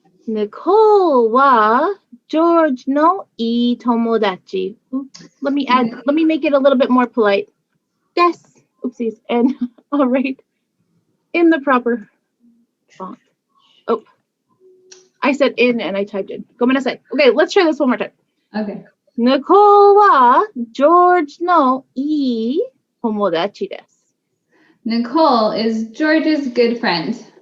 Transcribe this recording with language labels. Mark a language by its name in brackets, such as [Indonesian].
[Japanese] Nicole は George のいい友達。 [English] Let me make it a little bit more polite. [Japanese] です。 [English] Oopsies. And all right. In the proper font. Oh. I said in and I typed in. [Japanese] ごめんなさい. [English] Okay, let's try this one more time. Okay. [Japanese] Nicole は George のいい友達です。 [English] Nicole is George's good friend.